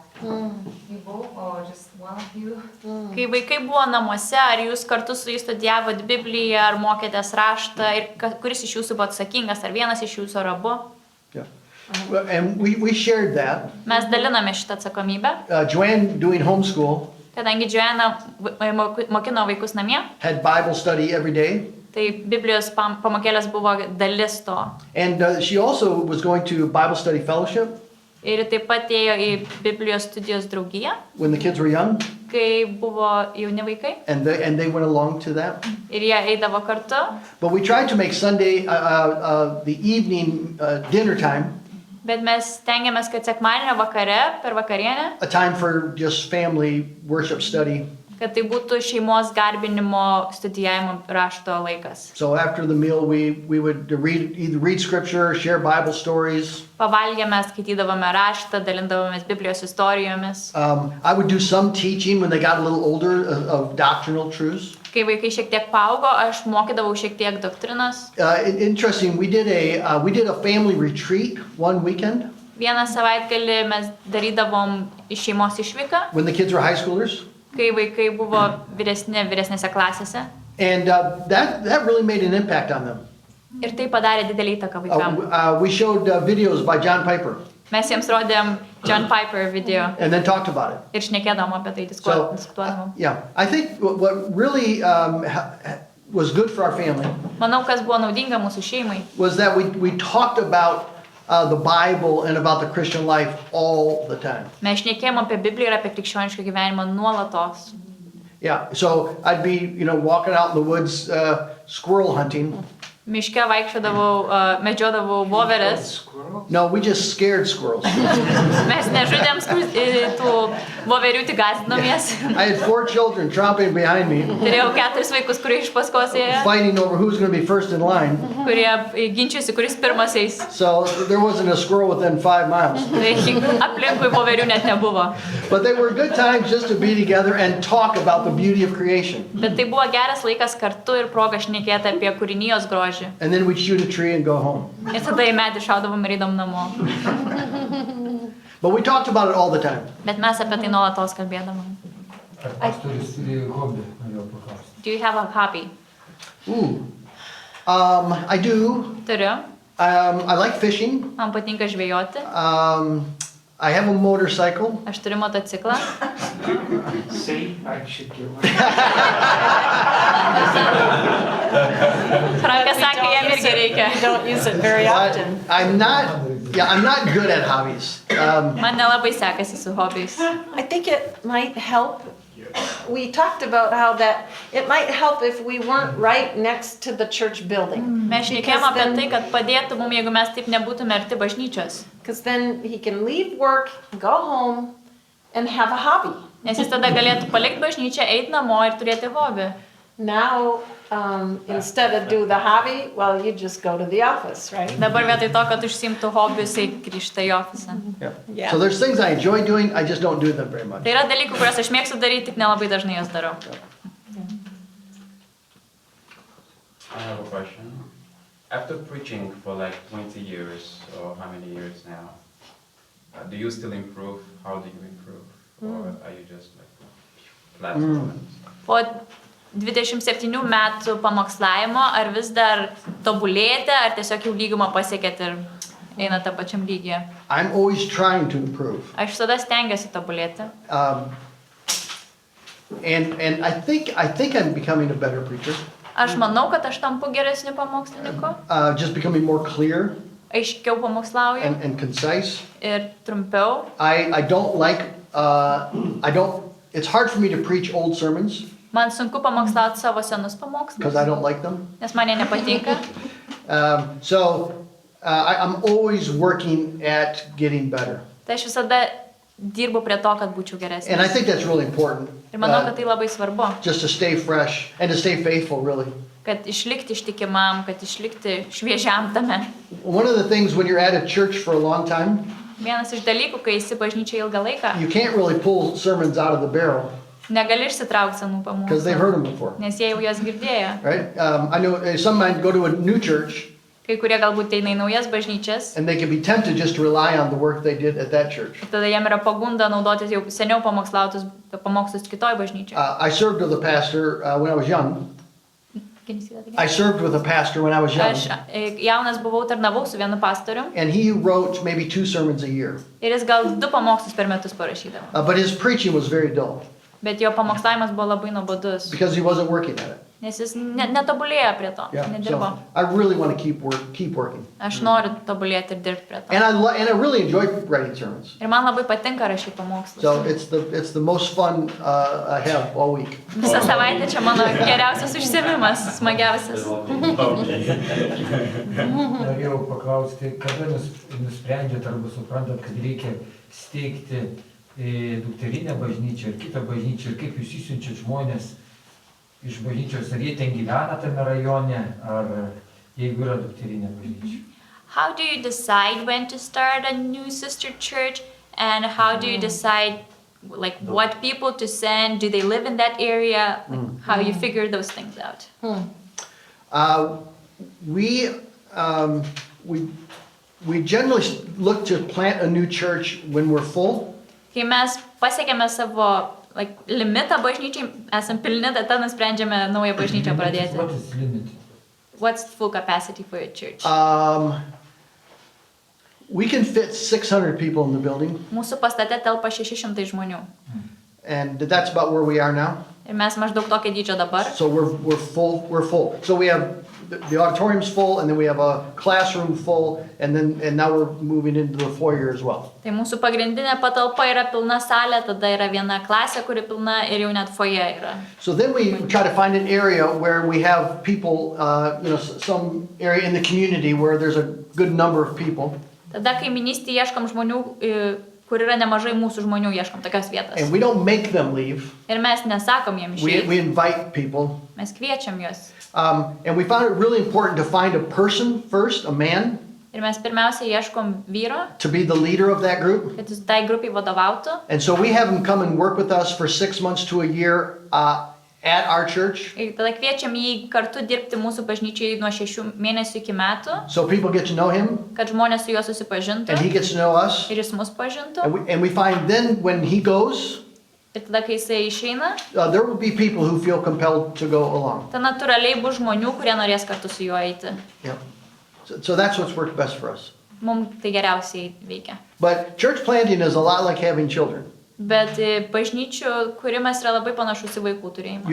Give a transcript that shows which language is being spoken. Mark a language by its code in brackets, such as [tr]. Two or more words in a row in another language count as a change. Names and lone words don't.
[en] You both or just one of you? [lt] Kai vaikai buvo namuose, ar jūs kartu su jais studijavot Bibliją, ar mokėtės raštą, ir kuris iš jūsų buvo atsakingas, ar vienas iš jūsų, ar abu? [en] And we shared that. [lt] Mes daliname šitą atsakomybę, [en] Joanne, doing homeschool, [lt] kadangi Joanna mokino vaikus namie, [en] had Bible study every day. [lt] tai Biblijos pamokėlės buvo dalis to. [en] And she also was going to Bible study fellowship [lt] Ir taip pat ėjo į Biblijos studijos draugiją, [en] when the kids were young, [lt] kai buvo jauni vaikai, [en] and they went along to that. [lt] ir jie eidavo kartu. [en] But we tried to make Sunday the evening dinner time [lt] Bet mes stengiamės, kad sekmadienio vakare, per vakarienę, [en] a time for just family worship study. [lt] kad tai būtų šeimos garbinimo studijavimo rašto laikas. [en] So after the meal, we would either read scripture, share Bible stories. [lt] Pavalgę mes skaitydavome raštą, dalindavomės Biblijos istorijomis. [en] I would do some teaching when they got a little older of doctrinal truths. [lt] Kai vaikai šiek tiek paaugo, aš mokydavau šiek tiek doktrinos. [en] Interesting, we did a family retreat one weekend. [lt] Vieną savaitgalį mes darydavom šeimos išvyką, [en] When the kids were high schoolers. [lt] kai vaikai buvo vyresnėse klasėse. [en] And that really made an impact on them. [lt] Ir tai padarė didelį įtaką vaikams. [en] We showed videos by John Piper [lt] Mes jiems rodėm John Piper video [en] and then talked about it. [lt] ir šnekėdavom apie tai, So, diskutuodavom. [en] yeah, I think what really was good for our family [lt] Manau, kas buvo naudinga mūsų šeimai, [en] was that we talked about the Bible and about the Christian life all the time. [lt] mes šnekėjom apie Bibliją ir apie krikščionišką gyvenimą nuolatos. [en] Yeah, so I'd be, walking out in the woods, squirrel hunting. [lt] Miške vaikščiodavau, medžiodavau voveres. [en] Squirrel? No, we just scared squirrels. [lt] Mes nežudėm tų voverių, tik gąsdinomės. [en] I had 4 children tromping behind me, [lt] Turėjau 4 vaikus, kurie iš paskos ėjo, [en] fighting over who's going to be first in line. [lt] kurie ginčiasi, kuris pirmas eis. [en] So there wasn't a squirrel within 5 miles. [lt] Tai aplinkui voverių net nebuvo. [en] But they were good times just to be together and talk about the beauty of creation. [lt] Bet tai buvo geras laikas kartu ir proga šnekėti apie kūrinijos grožį. [en] And then we'd shoot a tree and go home. [lt] Ir tada į medį šaudavom ir eidom namo. [en] But we talked about it all the time. [lt] Bet mes apie tai nuolatos kalbėdavom. Ar pastoris turi hobį, norėjau paklausti. [en] Do you have a hobby? Ooh. I do. [lt] Turiu. [en] I like fishing. [lt] Man patinka žvejoti. [en] I have a motorcycle. [lt] Aš turiu motociklą. [en] See, I should get one. [lt] Frankas sakė, jam irgi reikia. [en] You don't use it very often. I'm not good at hobbies. [lt] Man nelabai sekasi su hobiais. [en] I think it might help. We talked about how that it might help if we weren't right next to the church building. [lt] Mes šnekėjom apie tai, kad padėtų mums, jeigu mes taip nebūtume arti bažnyčios. [en] Because then he can leave work, go home, and have a hobby. [lt] Nes jis tada galėtų palikti bažnyčią, eiti namo ir turėti hobį. [en] Now, instead of do the hobby, well, you just go to the office, right? [lt] Dabar vietoj to, kad užsimtų hobių, jisai grįžta į ofisą. [en] Yeah. So there's things I enjoy doing, I just don't do them very much. [lt] Tai yra dalykų, kuriuos aš mėgstu daryti, tik nelabai dažnai jas darau. [en] I have a question. After preaching for like 20 years, or how many years now, do you still improve? How do you improve? Or are you just like flat? [lt] Po 27 metų pamokslavimo, ar vis dar tobulėjate, ar tiesiog jau lygumą pasiekėt ir einate pačiam lygyje? [en] I'm always trying to improve. [lt] Aš visada stengiuosi tobulėti. [en] And I think I'm becoming a better preacher. [lt] Aš manau, kad aš tampu geresniu pamokslininku, [en] Just becoming more clear [lt] aiškiau pamokslauju [en] and concise. [lt] ir trumpiau. [en] I don't like, it's hard for me to preach old sermons [lt] Man sunku pamokslauti savo senus because pamokslus, [en] I don't like them. [lt] nes man jie nepatinka. [en] I'm always working at getting better. [lt] Tai aš visada dirbu prie to, kad būčiau [en] And I [lt] geresnis. [en] think that's really important. [lt] Ir manau, kad tai labai svarbu, [en] Just to stay fresh and to stay faithful, really. [lt] kad išlikti ištikimam, kad išlikti šviežiam tame. [en] One of the things when you're at a church for a long time, [lt] Vienas iš dalykų, kai esi bažnyčia ilgą laiką, [en] you can't really pull sermons out of the barrel [lt] negali išsitraukti senų [en] because they've heard [lt] pamokslų, [en] them before, [lt] nes jie jau jas girdėjo. [en] right? I know some might go to a new church [lt] Kai kurie galbūt eina į naujas bažnyčias, [en] and they can be tempted just to rely on the work they did at that church. [lt] tada jiem yra pagunda naudotis jau seniau pamokslautus pamokslus kitoj bažnyčioj. [en] I served with a pastor when I was young. I served with a pastor when I was young, [lt] Aš jaunas buvau, tarnavau su vienu pastorium [en] and he wrote maybe 2 sermons a year. [lt] ir jis gal 2 pamokslus per metus parašydavo. [en] But his preaching was very dull [lt] Bet jo pamokslavimas buvo labai nuobodus, [en] because he wasn't working at it. [lt] nes jis netobulėjo prie to, Yeah. nedirbo. [en] So I really want to keep working. [lt] Aš noriu tobulėti ir dirbti prie to. [en] And I really enjoy writing sermons. [lt] Ir man labai patinka rašyti pamokslus. [en] So it's the most fun I have all week. [lt] Visą savaitę čia mano geriausias užsiėmimas, smagiausias. Norėjau paklausti, kada nusprendėt arba suprantat, kad reikia steigti į dukterinę bažnyčią ir kitą bažnyčią, ir kaip jūs išsiunčiat žmonės iš bažnyčios, ar jie ten gyvena tame rajone, ar jeigu yra dukterinė bažnyčia. [en] How do you decide when to start a new sister church, and how do you decide like what people to send? Do they live in that area? Like, how you figure those things out? We generally look to plant a new church when we're full. [lt] Kai mes pasiekėme savo like, limitą bažnyčiai, esam pilni, tada nusprendžiame naują bažnyčią pradėti. [en] What is limit? What's full capacity for your church? We can fit 600 people in the building, [lt] Mūsų pastate telpa 600 žmonių. [en] and that's about where we are now. [lt] Ir mes maždaug tokio dydžio dabar. [en] So we're full. So we have the auditorium's full, and then we have a classroom full, and now we're moving into the foyer as well. [lt] Tai mūsų pagrindinė patalpa yra pilna salė, tada yra viena klasė, kuri pilna ir jau net foyer yra. [en] So then we try to find an area where we have people, some area in the community where there's a good number of people. [lt] Tada kaiminystėje ieškom žmonių, kur yra nemažai mūsų žmonių, ieškom tokios vietos. [en] And we don't make them leave. [lt] Ir mes nesakom jiems We išeiti, [en] invite people. [lt] mes kviečiam juos. [en] And we found it really important to find a person first, a man, [lt] Ir mes pirmiausia ieškom vyro, [en] to be the leader of that group. [lt] kad jis tai grupiai vadovautų. [en] And so we have him come and work with us for 6 months to a year at our church. [lt] Ir tada kviečiam jį kartu dirbti mūsų bažnyčiai nuo 6 mėnesių iki metų, [en] So people get to know him, [lt] kad žmonės su juo susipažintų [en] and he gets to know us. [lt] ir jis mus pažintų. [en] And we find then when he goes, [lt] Ir tada, kai jisai išeina, [en] there will be people who feel compelled to go along. [lt] tai natūraliai bus žmonių, kurie norės kartu su juo eiti. [en] Yeah. So that's what's worked best for us. [lt] Mums tai geriausiai veikia. [en] But church planting is a lot like having children. [lt] Bet bažnyčių kūrimas yra labai panašus į vaikų turėjimą.